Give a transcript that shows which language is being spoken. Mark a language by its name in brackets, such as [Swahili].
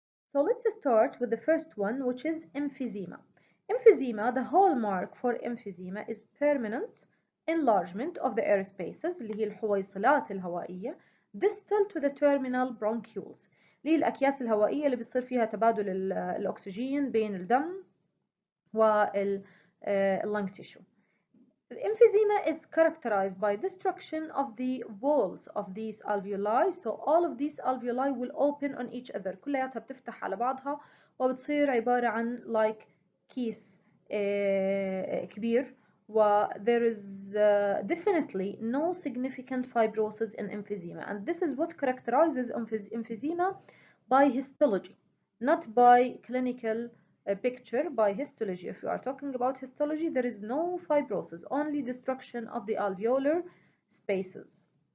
[English] So let's start with the first one, which is emphysema. Emphysema, the hallmark for emphysema is permanent enlargement of the air spaces [Arabic] اللي هي الحويصلات الهوائية [English] distal to the terminal bronchioles [Arabic] اللي هي الأكياس الهوائية اللي بيصير فيها تبادل الأكسجين بين الدم واللنج [English] tissue. The emphysema is characterized by destruction of the walls of these alveoli, so all of these alveoli will open on each other. [Arabic] كلياتها بتفتح على بعضها وبتصير عبارة عن [English] like [Arabic] كيس كبير. [English] There is definitely no significant fibrosis in emphysema, and this is what characterizes emphysema by histology, not by clinical picture. By histology, if you are talking about histology, there is no fibrosis, only destruction of the alveolar spaces.